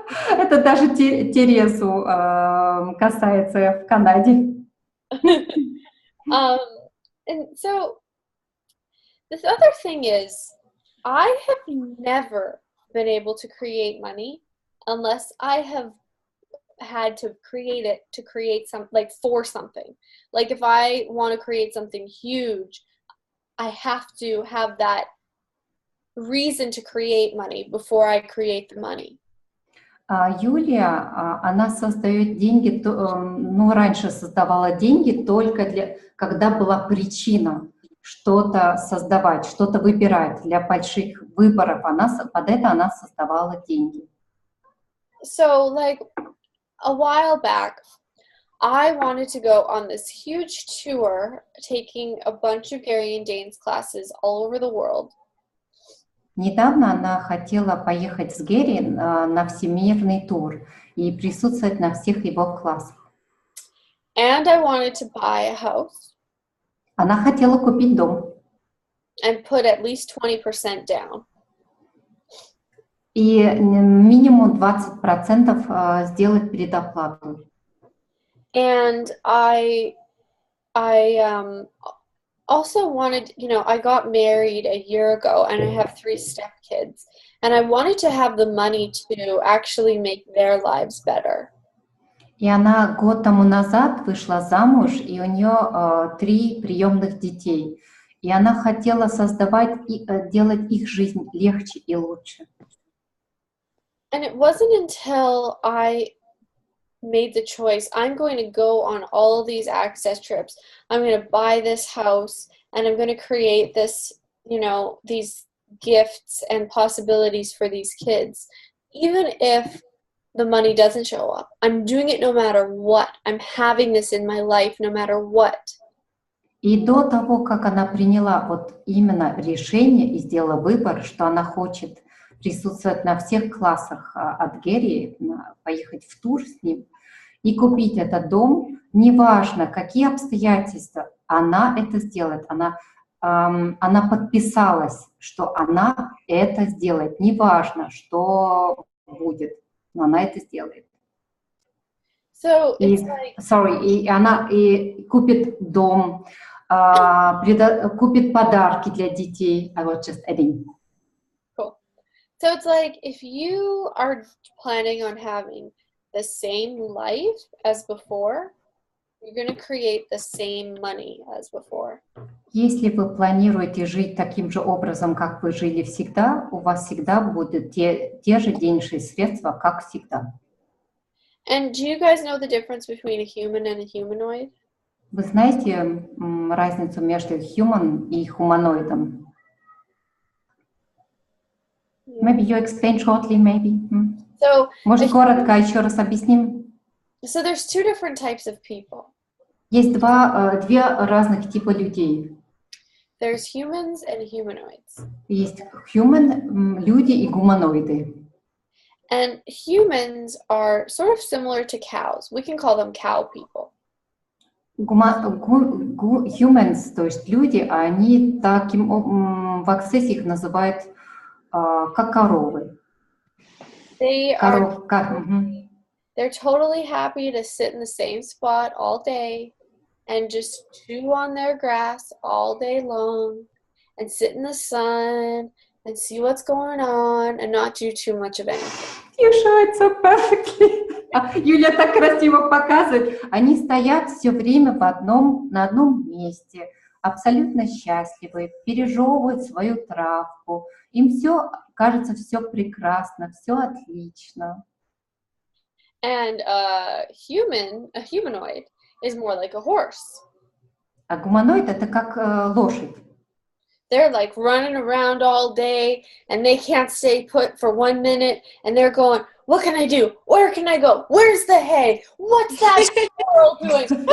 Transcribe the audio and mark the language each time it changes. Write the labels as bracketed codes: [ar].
[ru] Это даже Терезу касается в Канаде. [en] And so the other thing is, I have never been able to create money unless I have had to create it to create some, like for something. Like if I want to create something huge, I have to have that reason to create money before I create the money. [ru] Юлия, она создает деньги, раньше создавала деньги только когда была причина что-то создавать, что-то выбирать для больших выборов. Под это она создавала деньги. [en] So like a while back, I wanted to go on this huge tour, taking a bunch of Gary and Dane's classes all over the world. [ru] Недавно она хотела поехать с Гэри на всемирный тур и присутствовать на всех его классах. [en] And I wanted to buy a house. [ru] Она хотела купить дом. [en] And put at least 20% down. [ru] И минимум 20% сделать предоплату. [en] And I also wanted, I got married a year ago and I have 3 stepkids. And I wanted to have the money to actually make their lives better. [ru] И она год тому назад вышла замуж, и у нее 3 приемных детей. И она хотела делать их жизнь легче и лучше. [en] And it wasn't until I made the choice, I'm going to go on all of these access trips. I'm going to buy this house and I'm going to create this, you know, these gifts and possibilities for these kids, even if the money doesn't show up. I'm doing it no matter what. I'm having this in my life no matter what. [ru] И до того, как она приняла вот именно решение и сделала выбор, что она хочет присутствовать на всех классах от Гэри, поехать в тур с ним и купить этот дом, неважно, какие обстоятельства, она это сделает. Она подписалась, что она это сделает, неважно, что будет, но она это сделает. [en] So [ru] И, [en] it's like, [ru] и она и купит дом, купит подарки для детей. [en] I was just adding. cool. So it's like if you are planning on having the same life as before, you're going to create the same money as before. [ru] Если вы планируете жить таким же образом, как вы жили всегда, у вас всегда будут те же денежные средства, как всегда. [en] And do you guys know the difference between a human and a humanoid? [ru] Вы знаете разницу между human и humanoidом? [en] Maybe you explain shortly, maybe. So, [ru] Может, коротко еще раз объясним? [en] so there's two different types of people. [ru] Есть две разных типа людей. [en] There's humans and humanoids. [ru] Есть human, люди и гуманоиды. [en] And humans are sort of similar to cows. We can call them cow people. [ru] Humans, то есть люди, они таким в аксессе их называют как коровы. [en] They're totally happy to sit in the same spot all day and just chew on their grass all day long and sit in the sun and see what's going on and not do too much of anything. You show it so perfectly. [ru] Юля так красиво показывает. Они стоят все время на одном месте, абсолютно счастливы, пережевывают свою травку. Им кажется все прекрасно, все отлично. [en] And a humanoid, is more like a horse. [ru] А гуманоид это как лошадь. [en] They're like running around all day and they can't stay put for 1 minute and they're going, what can I do? Where can I go? Where's the hay? What's that squirrel doing?